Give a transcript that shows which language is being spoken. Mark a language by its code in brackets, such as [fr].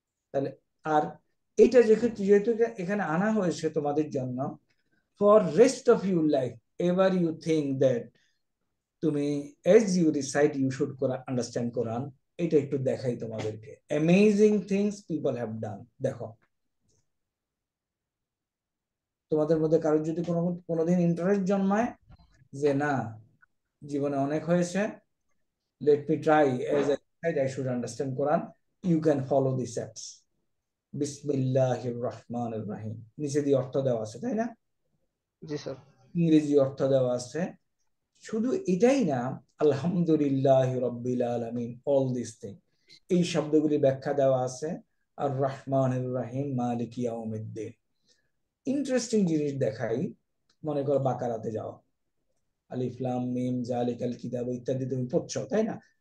[bn] তাহলে আর এইটা যেহেতু যেহেতু এখানে আনা হয়েছে তোমাদের জন্য, [en] For rest of your life, ever you think that তুমি as you reside you should understand Quran. [bn] এটা একটু দেখাই তোমাদেরকে, [en] Amazing things people have done. [bn] দেখো, তোমাদের মধ্যে কারোর যদি কোনোদিন ইন্টারেস্ট জন্মায় যে না, জীবনে অনেক হয়েছে, [en] let me try as I said I should understand Quran, you can follow the steps. [ar] বিসমিল্লাহির রহমানির রহিম, [bn] নিচে দিয়ে অর্থ দেওয়া আছে, তাই না? জি স্যার। ইংরেজি অর্থ দেওয়া আছে। শুধু এটাই না, [ar] আলহামদুলিল্লাহি রাব্বিল আলামিন, [en] all this thing, [bn] এই শব্দগুলি ব্যাখ্যা দেওয়া আছে। [ar] আর রহমানির রহিম মালিক ইয়াউমিদ্দিন। [bn] ইন্টারেস্টিং জিনিস দেখাই, মনে করো বাকারাতে যাও, [ar] আলিফ লাম মিম জালিকাল কিতাব [bn] ইত্যাদি তুমি পড়ছো, তাই না?